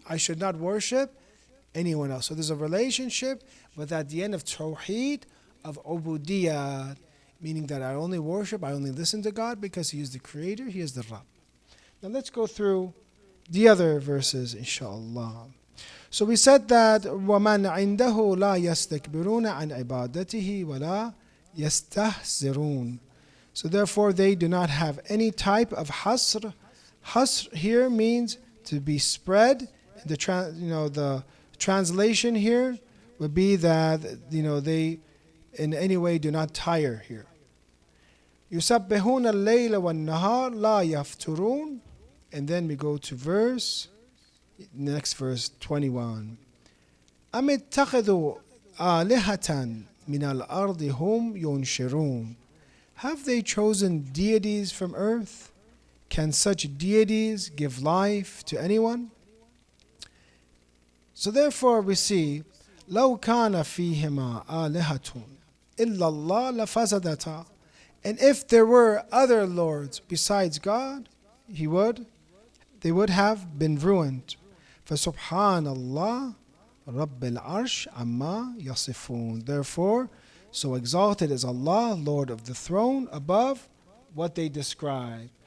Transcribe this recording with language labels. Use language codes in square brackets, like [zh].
[en] I should not worship anyone else. So there's a relationship, but at the end of tawheed, of ubudiyyat, meaning that I only worship, I only listen to God because He is the Creator, He is the Rabb. Now let's go through the other verses, inshallah. So we said that [ar] وَمَنْ عِنْدَهُ لَا يَسْتَكْبِرُونَ عَنْ عِبَادَتِهِ وَلَا يَسْتَهْزِرُونَ. [en] So therefore they do not have any type of hasr. Hasr here means to be spread. The translation here would be that they in any way do not tire here. [ar] يُسَبِّحُونَ اللَّيْلَ وَالنَّهَارَ لَا يَفْتُرُونَ. [en] And then we go to next verse 21. [ar] أَمِ اتَّخَذُوا آلِهَةً مِنَ الْأَرْضِ هُمْ يُنْشِرُونَ. [en] Have they chosen deities from earth? Can such deities give life to anyone? So therefore we see, [ar] لَوْ كَانَ فِيهِمَا آلِهَةٌ إِلَّا اللَّهُ لَفَسَدَتَا. [en] And if there were other lords besides God, they would have been ruined. [ar] فَسُبْحَانَ اللَّهِ رَبِّ الْعَرْشِ عَمَّا يَصِفُونَ. [en] Therefore, so exalted is Allah, Lord of the throne, above what they describe.